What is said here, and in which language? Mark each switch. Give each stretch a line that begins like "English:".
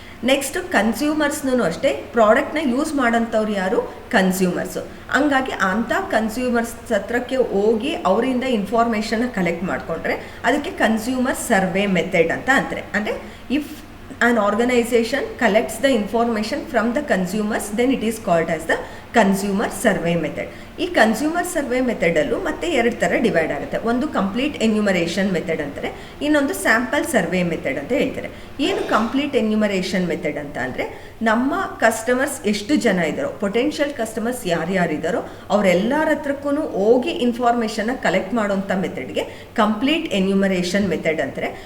Kannada: Next ಕನ್ಸ್ಯೂಮರ್ಸ್ನೂ ಅಷ್ಟೇ, ಪ್ರಾಡಕ್ಟ್ನ use ಮಾಡೋಂಥವ್ರು ಯಾರು? ಕನ್ಸ್ಯೂಮರ್ಸು. ಹಂಗಾಗಿ ಅಂಥ ಕನ್ಸ್ಯೂಮರ್ಸ್ ಹತ್ರಕ್ಕೆ ಹೋಗಿ ಅವರಿಂದ ಇನ್ಫಾರ್ಮೇಷನ್ನ ಕಲೆಕ್ಟ್ ಮಾಡಿಕೊಂಡ್ರೆ ಅದಕ್ಕೆ ಕನ್ಸ್ಯೂಮರ್ ಸರ್ವೆ ಮೆಥಡ್ ಅಂತ ಅಂತಾರೆ.
English: ಅಂದರೆ if an organization collects the information from the consumers, then it is called as the consumer survey method.
Kannada: ಈ ಕನ್ಸ್ಯೂಮರ್ ಸರ್ವೆ ಮೆಥಡಲ್ಲೂ ಮತ್ತೆ ಎರಡು ಥರ ಡಿವೈಡ್ ಆಗುತ್ತೆ. ಒಂದು ಕಂಪ್ಲೀಟ್ ಎನ್ಯುಮರೇಷನ್ ಮೆಥಡ್ ಅಂತಾರೆ, ಇನ್ನೊಂದು ಸ್ಯಾಂಪಲ್ ಸರ್ವೆ ಮೆಥಡ್ ಅಂತ ಹೇಳ್ತಾರೆ. ಏನು ಕಂಪ್ಲೀಟ್ ಎನ್ಯುಮರೇಷನ್ ಮೆಥಡ್ ಅಂತ ಅಂದರೆ, ನಮ್ಮ ಕಸ್ಟಮರ್ಸ್ ಎಷ್ಟು ಜನ ಇದ್ದಾರೋ, ಪೊಟೆನ್ಷಿಯಲ್ ಕಸ್ಟಮರ್ಸ್ ಯಾರ್ಯಾರಿದ್ದಾರೋ ಅವರೆಲ್ಲರ ಹತ್ರಕ್ಕೂ ಹೋಗಿ ಇನ್ಫಾರ್ಮೇಷನ್ನ ಕಲೆಕ್ಟ್ ಮಾಡೋಂಥ ಮೆಥಡ್ಗೆ ಕಂಪ್ಲೀಟ್ ಎನ್ಯುಮರೇಷನ್ ಮೆಥಡ್ ಅಂತಾರೆ.